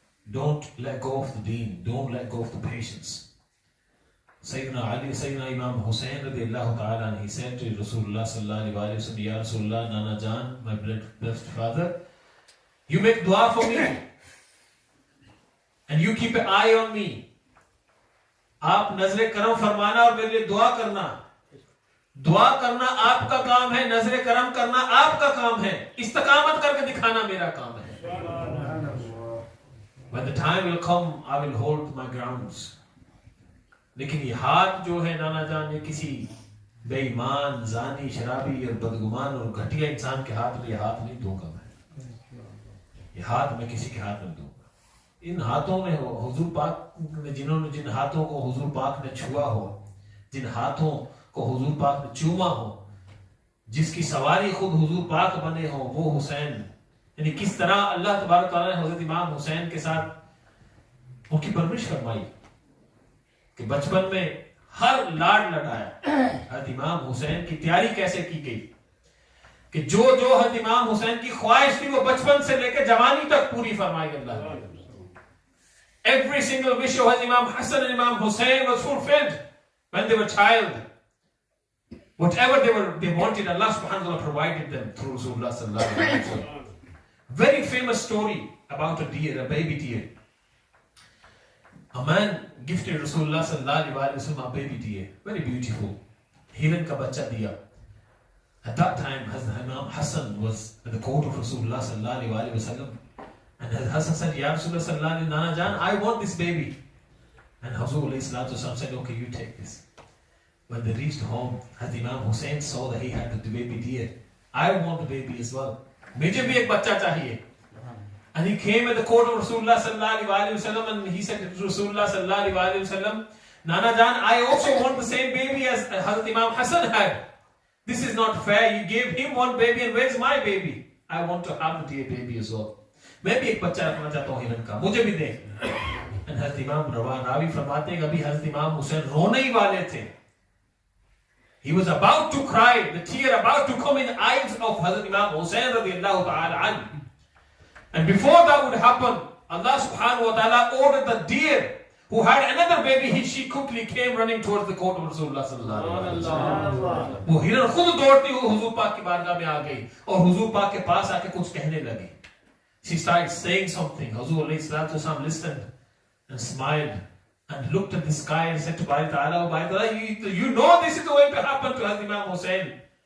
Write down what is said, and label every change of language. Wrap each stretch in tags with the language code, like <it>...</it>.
<en>Don't let go of the deen. Don't let go of the patience. Sayyidina Ali, Sayyidina Imam Hussain radiyallahu ta'ala, and he said to Rasulullah sallallahu alaihi wasallam, Ya Rasulullah, Nana Jan, my blessed father, you make dua for me and you keep an eye on me.</en> <hi>आप नजरे करम फरमाना और मेरे लिए दुआ करना। दुआ करना आपका काम है, नजरे करम करना आपका काम है, इस्तकामत करके दिखाना मेरा काम है।</hi> <en>When the time will come, I will hold my grounds.</en> <hi>लेकिन ये हाथ जो है नाना जान, ये किसी बेईमान, जानी, शराबी और बदगुमान और घटिया इंसान के हाथ में ये हाथ नहीं दूंगा मैं। ये हाथ मैं किसी के हाथ में दूंगा। इन हाथों में हुजूर पाक ने जिन हाथों को हुजूर पाक ने छुआ हो, जिन हाथों को हुजूर पाक ने चूमा हो, जिसकी सवारी खुद हुजूर पाक बने हो, वो हुसैन। यानी किस तरह अल्लाह तबारक तआला ने हजरत इमाम हुसैन के साथ उनकी परवरिश फरमाई कि बचपन में हर लाड लड़ाया। हजरत इमाम हुसैन की तैयारी कैसे की गई कि जो हजरत इमाम हुसैन की ख्वाहिश थी वो बचपन से लेकर जवानी तक पूरी फरमाई अल्लाह ने।</hi> <en>Every single wish of Imam Hassan and Imam Hussein was fulfilled when they were child. Whatever they wanted, Allah subhanahu wa ta'ala provided them through Rasulullah sallallahu alaihi wasallam. Very famous story about a deer, a baby deer. A man gifted Rasulullah sallallahu alaihi wasallam a baby deer, very beautiful.</en> <hi>Hiran ka bacha diya.</hi> <en>At that time, Hazrat Imam Hassan was at the court of Rasulullah sallallahu alaihi wasallam. And Hassan said, Ya Rasulullah sallallahu alaihi wasallam, Nana Jan, I want this baby. And Hazur alayhi salatu wasallam said, okay, you take this. When they reached home, Hazrat Imam Hussein saw that he had the baby deer. I want the baby as well.</en> <hi>Mujhe bhi ek bachcha chahiye.</hi> <en>And he came at the court of Rasulullah sallallahu alaihi wasallam and he said to Rasulullah sallallahu alaihi wasallam, Nana Jan, I also want the same baby as Hazrat Imam Hassan had. This is not fair. You gave him one baby and where's my baby? I want to have the dear baby as well.</en> <hi>मैं भी एक बच्चा रखना चाहता हूँ हिरन का, मुझे भी दे। And हज़रत इमाम रावी फरमाते हैं अभी हज़रत इमाम हुसैन रोने ही वाले थे।</hi> <en>He was about to cry, the tear about to come in the eyes of Hazrat Imam Hussain radiallahu ta'ala anhu. And before that would happen, Allah subhanahu wa ta'ala ordered the deer who had another baby, she quickly came running towards the court of Rasulullah sallallahu alaihi wasallam.</en> <hi>वो हिरन खुद दौड़ती हुई हुजूर पाक की बारगाह में आ गई और हुजूर पाक के पास आके कुछ कहने लगी।</hi> <en>She started saying something. Hazur alayhi salatu wasallam listened and smiled and looked at the sky and said to Bari Ta'ala, oh Bari Ta'ala, you know this is going to happen to Hazrat Imam Hussain.</en>